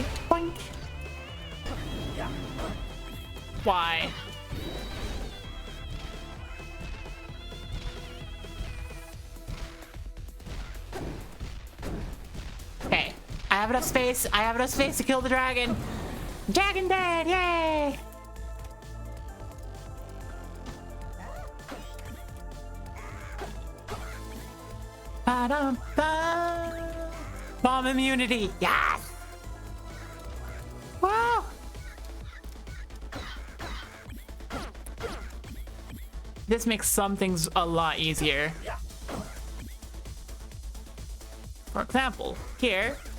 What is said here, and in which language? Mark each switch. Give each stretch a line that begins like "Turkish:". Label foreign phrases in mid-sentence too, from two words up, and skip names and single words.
English: Boink. Why? Okay, I have enough space. I have enough space to kill the dragon. Dragon dead, yay! Ba-dum-ba. Bomb immunity, yes! Wow! This makes some things a lot easier. For example, here.